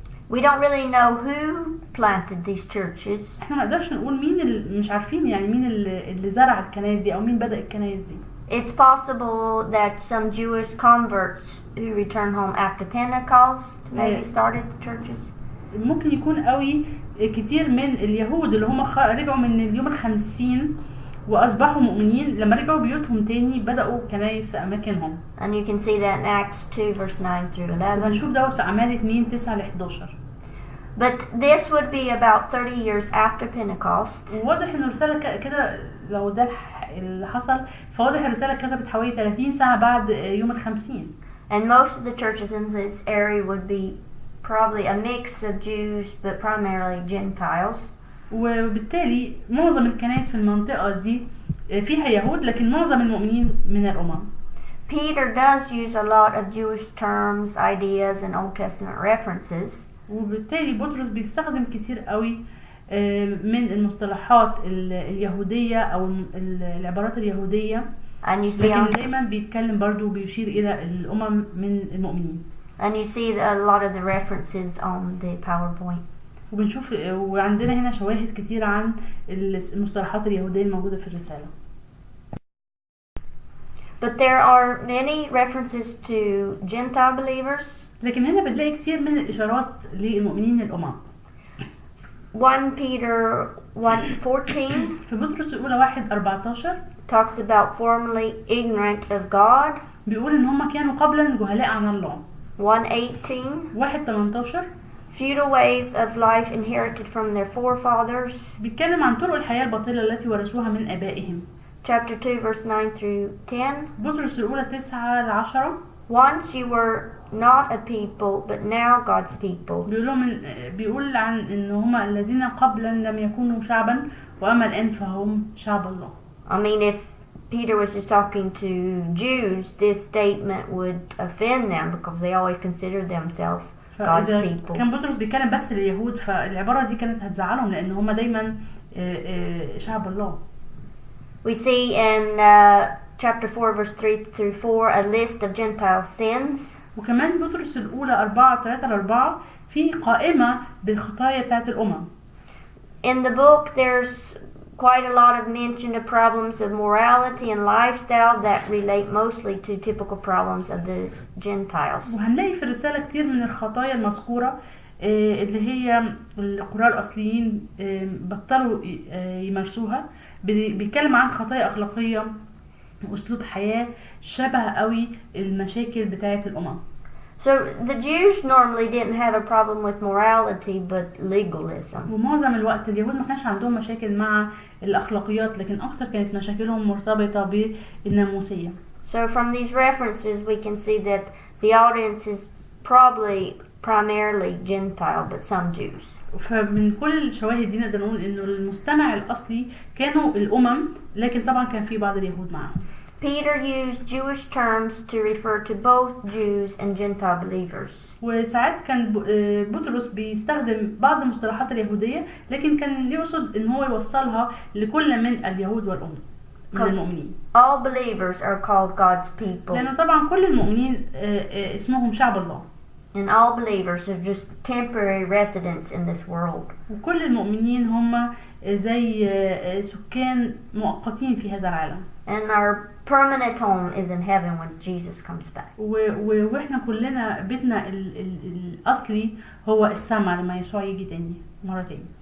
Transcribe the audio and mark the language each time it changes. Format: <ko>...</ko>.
<en>We don't really know who planted these churches.</en> <ar>احنا ما نقدرش نقول مين مش عارفين يعني مين اللي زرع الكنائس دي او مين بدأ الكنائس دي.</ar> <en>It's possible that some Jewish converts who returned home after Pentecost maybe started the churches.</en> <ar>ممكن يكون قوي كتير من اليهود اللي هم رجعوا من اليوم الخمسين واصبحوا مؤمنين لما رجعوا بيوتهم تاني بدأوا كنائس في اماكنهم.</ar> <en>And you can see that in Acts 2 verse 9 through 11.</en> <ar>وهنشوف دوت في اعمال 2 9 ل 11.</ar> <en>But this would be about 30 years after Pentecost.</en> <ar>وواضح ان الرسالة كده لو ده اللي حصل فواضح الرسالة كتبت حوالي 30 سنة بعد يوم الخمسين.</ar> <en>And most of the churches in this area would be probably a mix of Jews but primarily Gentiles.</en> <ar>وبالتالي معظم الكنائس في المنطقة دي فيها يهود لكن معظم المؤمنين من الأمم.</ar> <en>Peter does use a lot of Jewish terms, ideas and Old Testament references.</en> <ar>وبالتالي بطرس بيستخدم كتير قوي من المصطلحات اليهودية أو العبارات اليهودية، لكن دايما بيتكلم برضو بيشير إلى الأمم من المؤمنين.</ar> <en>And you see a lot of the references on the PowerPoint.</en> <ar>وبنشوف وعندنا هنا شواهد كتير عن المصطلحات اليهودية الموجودة في الرسالة.</ar> <en>But there are many references to Gentile believers.</en> <ar>لكن هنا بتلاقي كتير من الإشارات للمؤمنين الأمم.</ar> <en>1 Peter 1:14</en> <ar>في بطرس الأولى 1:14</ar> <en>talks about formerly ignorant of God.</en> <ar>بيقول إن هم كانوا قبلا جهلاء عن الله.</ar> <en>1:18</en> <ar>1:18</ar> <en>futile ways of life inherited from their forefathers.</en> <ar>بيتكلم عن طرق الحياة الباطلة التي ورثوها من آبائهم.</ar> <en>Chapter 2 verse 9 through 10.</en> <ar>بطرس الأولى 9-10</ar> <en>Once you were not a people, but now God's people.</en> <ar>بيقول عن إن هم الذين قبلا لم يكونوا شعبا وأما الآن فهم شعب الله.</ar> <en>I mean, if Peter was just talking to Jews, this statement would offend them because they always consider themselves God's people.</en> <ar>كان بطرس بيتكلم بس لليهود، فالعبارة دي كانت هتزعلهم لأن هم دايما شعب الله.</ar> <en>We see in chapter 4 verse 3 through 4 a list of Gentile sins.</en> <ar>وكمان بطرس الأولى 4:3-4 في قائمة بالخطايا بتاعت الأمم.</ar> <en>In the book there's quite a lot of mention of problems of morality and lifestyle that relate mostly to typical problems of the Gentiles.</en> <ar>وهنلاقي في الرسالة كتير من الخطايا المذكورة اللي هي القراء الأصليين بطلوا يمارسوها. بيتكلم عن خطايا أخلاقية وأسلوب حياة شبه قوي المشاكل بتاعت الأمم.</ar> <en>So the Jews normally didn't have a problem with morality but legalism.</en> <ar>ومعظم الوقت اليهود ما كانش عندهم مشاكل مع الأخلاقيات، لكن أكتر كانت مشاكلهم مرتبطة بالناموسية.</ar> <en>So from these references we can see that the audience is probably primarily Gentile but some Jews.</en> <ar>فمن كل الشواهد دي نقدر نقول إنه المستمع الأصلي كانوا الأمم، لكن طبعا كان في بعض اليهود معهم.</ar> <en>Peter used Jewish terms to refer to both Jews and Gentile believers.</en> <ar>وساعات كان بطرس بيستخدم بعض المصطلحات اليهودية، لكن كان يقصد إن هو يوصلها لكل من اليهود والأمم من المؤمنين.</ar> <en>All believers are called God's people.</en> <ar>لأنه طبعا كل المؤمنين اسمهم شعب الله.</ar> <en>And all believers are just temporary residents in this world.</en> <ar>وكل المؤمنين هم زي سكان مؤقتين في هذا العالم.</ar> <en>And our permanent home is in heaven when Jesus comes back.</en> <ar>واحنا كلنا بيتنا الأصلي هو السماء لما يسوع يجي تاني مرة تاني.</ar>